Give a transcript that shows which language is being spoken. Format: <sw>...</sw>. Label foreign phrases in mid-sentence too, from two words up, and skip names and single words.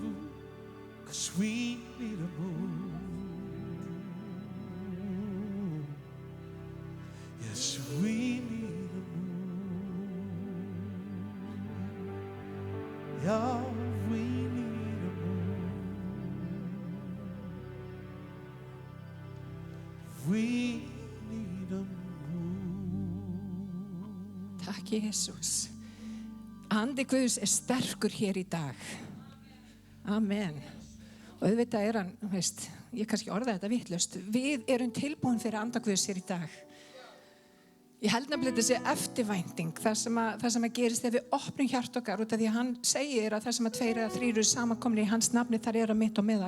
<en>'Cause we need a move. Yes, we need a move. Yeah, we need a move. We need a move.</en> <is>Takk Jesús. Andi Guðs sterkur hér í dag. Amen. Og auðvitað hann, ég kannski orða þetta vitlaust, við erum tilbúin fyrir anda Guðs hér í dag. Ég held nefnilega þessi eftirvænting, það sem að gerist þegar við opnum hjart okkar, út af því að hann segir að það sem að 2 eða 3 eru samankomnir í hans nafni, þar að mitt og meðal.</is>